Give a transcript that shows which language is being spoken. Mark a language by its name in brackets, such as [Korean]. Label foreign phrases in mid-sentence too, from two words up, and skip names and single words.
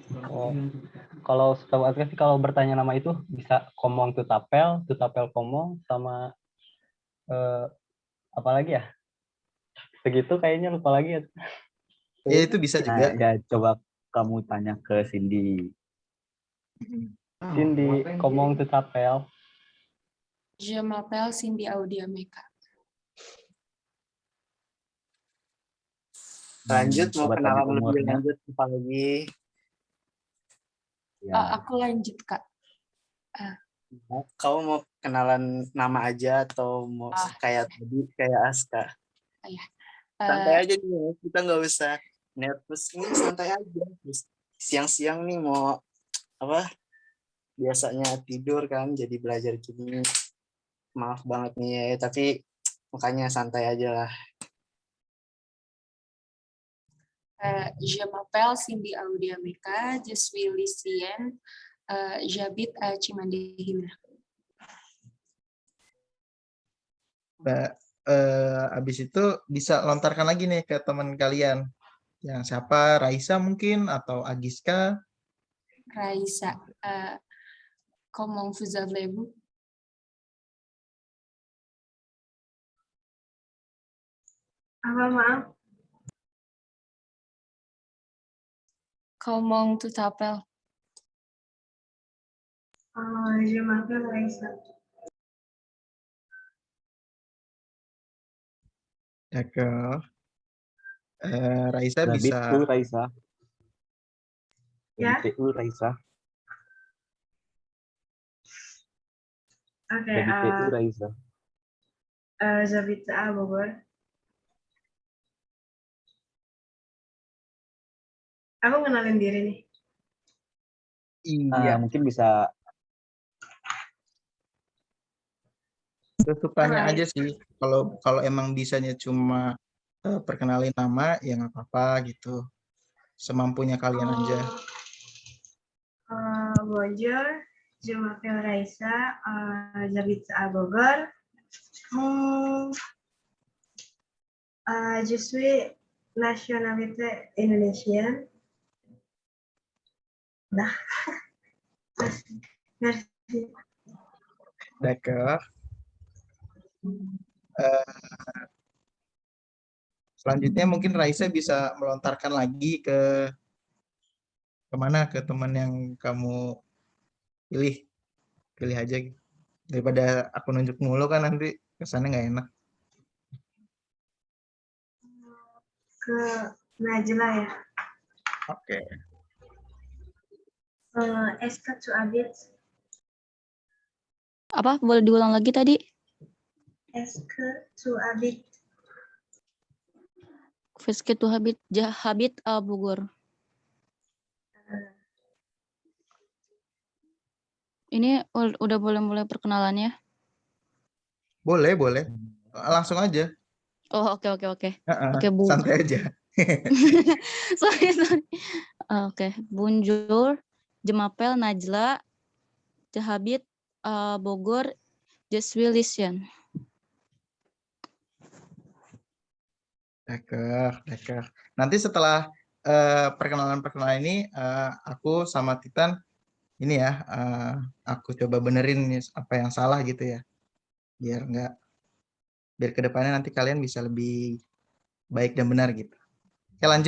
[Indonesian] Kalau setahu Aska sih, kalau bertanya nama itu bisa [French] komong tutapel [Indonesian] komong, sama apa lagi ya? Segitu kayaknya, lupa lagi ya. Ya itu bisa juga. Ya, coba kamu tanya ke Cindy. [French] Cindy, komong tutapel. Je m'appelle Cindy Audiameka. [Indonesian] Lanjut, mau coba tanya kenalan lebih umurnya. lanjut apa lagi? Ya. Aku lanjut, Kak. Kamu mau kenalan nama aja atau mau kayak tadi, kayak Aska? Iya. Santai aja nih, kita nggak usah nervous, ini santai aja. Siang-siang nih mau apa? Biasanya tidur kan, jadi belajar gini. Maaf banget nih ya, tapi makanya santai aja lah. [French] Je m'appelle Cindy Audiameka, je suis lycéenne, j'habite à Cimandiri. [Indonesian] Habis itu bisa lontarkan lagi nih ke teman kalian. Yang siapa? Raisa mungkin, atau Agiska? Raisa, [French] comment vous appelez-vous? [Indonesian] Apa, maaf? [French] Comment tu t'appelles? Je m'appelle Raisa. D'accord. [Indonesian] Raisa bisa. Raisa. Ya. Raisa. Oke. Raisa. [French] J'habite à Bogor. [Indonesian] Aku kenalin diri nih. Iya. Mungkin bisa. Sesukanya aja sih. Kalau emang bisanya cuma perkenalin nama, ya nggak apa-apa gitu. Semampunya kalian aja. [French] Bonjour, je m'appelle Raisa, j'habite à Bogor. Je suis nationalité indonésienne. Dah. Merci. D'accord. [Indonesian] Selanjutnya mungkin Raisa bisa melontarkan lagi ke kemana, ke teman yang kamu pilih aja gitu. Daripada aku nunjuk mulu kan nanti kesannya nggak enak. Ke Najla ya. Oke. [French] Est-ce que tu habites? [Indonesian] Apa? Boleh diulang lagi tadi? [French] Est-ce que tu habites? Est-ce que tu habites à Bogor? [Indonesian] Ini udah boleh mulai perkenalannya? Boleh. Langsung aja. Oh, oke. Oke, Bu. Santai aja. sorry. Oke. [French] Bonjour, Je m'appelle Najla, j'habite à Bogor, je suis lycéenne. D'accord. [Indonesian] Nanti setelah perkenalan ini aku sama Titan ini ya, aku coba benerin nih apa yang salah gitu ya, biar kedepannya nanti kalian bisa lebih baik dan benar gitu. Oke, lanjut.